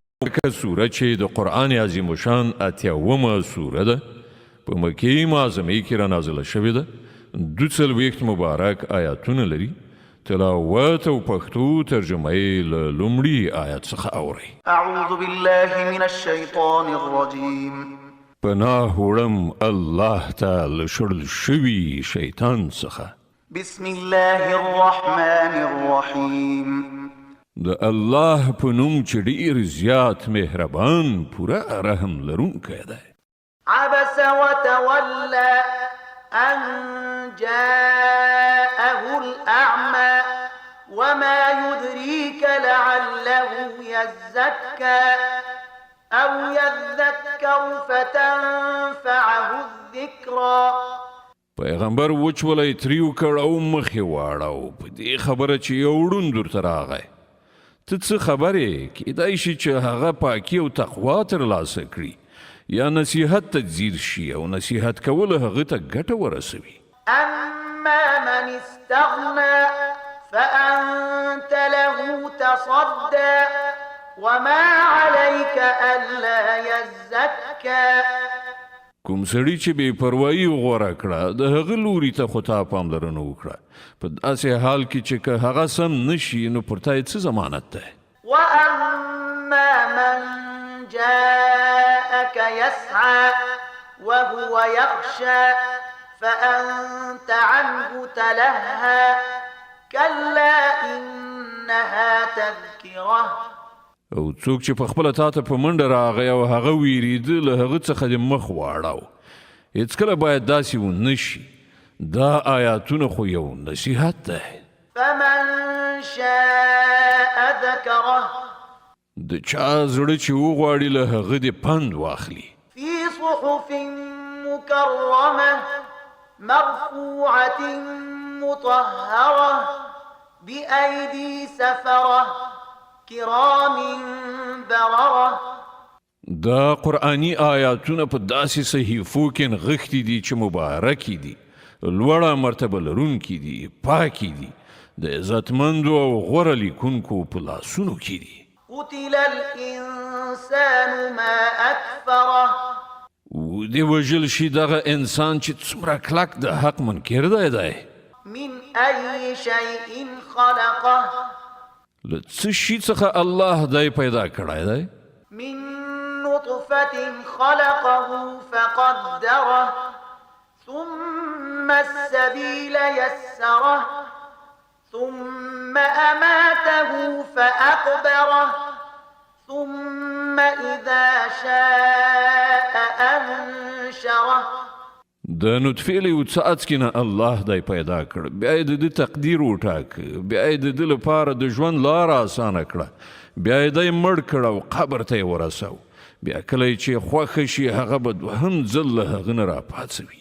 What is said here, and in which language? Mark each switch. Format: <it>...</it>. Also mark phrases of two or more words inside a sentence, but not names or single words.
<ps>که سوره چې د قرآن عظیم شان 80مه سوره ده په مکې معظمې کې را نازله شوې ده 42 مبارک آیاتونه لري تلاوت او پښتو ترجمه یې له لومړي آیت څخه اورئ</ps> <ar>اعوذ بالله من الشیطان الرجیم</ar> <ps>پناه وړم الله ته له شړل شوي شیطان څخه</ps> <ar>بسم الله الرحمن الرحیم</ar> <ps>د الله په نوم چې ډېر زیات مهربان پوره رحم لرونکی دی</ps> <ar>عبس وتولى أن جاءه الأعمى وما يدريك لعله يزكى أو يذكر فتنفعه الذكرى</ar> <ps>پیغمبر وچولی تریو کړ او مخې واړو په دې خبره چې یو ړوند درته راغی ته څه خبرې کیدای شي چې هغه پاکي او تقوا ترلاسه کړي یا نصیحت ته ځیر شي او نصیحت کول هغه ته ګټه ورسوي</ps> <ar>أما من استغنى فأنت له تصدى وما عليك ألا يزكى</ar> <ps>کوم سړي چې بې پروایي غوره کړه د هغه لوري ته خو تا پاملرنه وکړه په داسې حال کې چې که هغه سم نشي نو پر تا یې څه ضمانت دی</ps> <ar>وأما من جاءك يسعى وهو يخشى فأنت عنه تلهى كلا إنها تذكرة</ar> <ps>او څوک چې په خپله تا ته په منډه راغی او هغه ویریده له هغه څخه دې مخ واړاو هېڅکله باید داسې ونه شي دا آیاتونه خو یو نصیحت دی</ps> <ar>فمن شاء ذكره</ar> <ps>د چا زړه چې وغواړي له هغه دې پند واخلي</ps> <ar>في صحف مكرمة مرفوعة مطهرة بأيدي سفرة كرام بررة</ar> <ps>دا قرآنی آیاتونه په داسې صحیفو کې نغښتي دي چې مبارکي دي لوړه مرتبه لرونکي دي پاکي دي د عزتمندو او غوره لیکونکو په لاسونو کې دي</ps> <ar>قتل الإنسان ما أكفره</ar> <ps>ودې وژل شي دغه انسان چې څومره کلک د حق منکر دی</ps> <ar>من أي شيء خلقه</ar> <ps>له څه شي څخه الله دی پیدا کړی دی</ps> <ar>من نطفة خلقه فقدره ثم السبيل يسره ثم أماته فأقبره ثم إذا شاء أنشره</ar> <ps>د نطفې له یو څاڅکي نه الله دی پیدا کړ بیا یې د ده تقدیر وټاکه بیا یې د ده لپاره د ژوند لاره اسانه کړه بیا یې دی مړ کړ او قبر ته یې ورسو بیا کله چې خوښه شي هغه به دوهم ځل له هغه نه راپاڅوي</ps>